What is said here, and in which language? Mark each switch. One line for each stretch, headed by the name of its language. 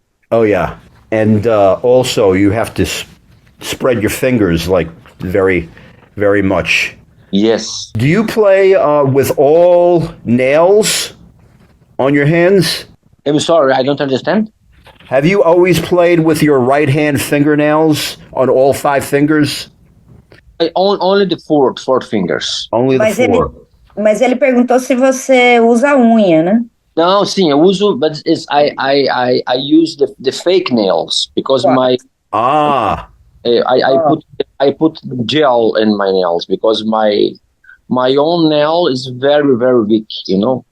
English: Oh yeah, and also you have to spread your fingers like very, very much. Yes. Do you play with all nails on your hands? I'm sorry, I don't understand. Have you always played with your right hand fingernails on all 5 fingers? Only the four fingers. Only the 4.
Portuguese: Mas ele perguntou se você usa unha, né? Não, sim, eu uso,
English: but I use the fake nails because I put gel in my nails because my own nail is very, very weak, you know.